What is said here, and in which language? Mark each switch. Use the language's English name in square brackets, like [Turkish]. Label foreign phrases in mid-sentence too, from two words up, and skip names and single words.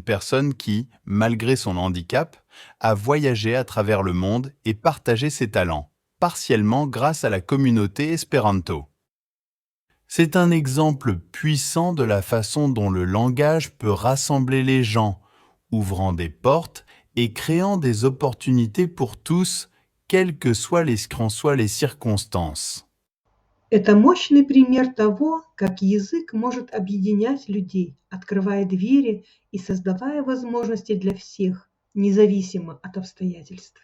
[French] personne qui, malgré son handicap, a voyagé à travers le monde et partagé ses talents, partiellement grâce à la communauté espéranto. C'est un exemple puissant de la façon dont le langage peut rassembler les gens, ouvrant des portes et créant des opportunités pour tous, quelles que soient les circonstances. [Russian] Это мощный пример того, как язык может объединять людей, открывая двери и создавая возможности для всех, независимо от обстоятельств.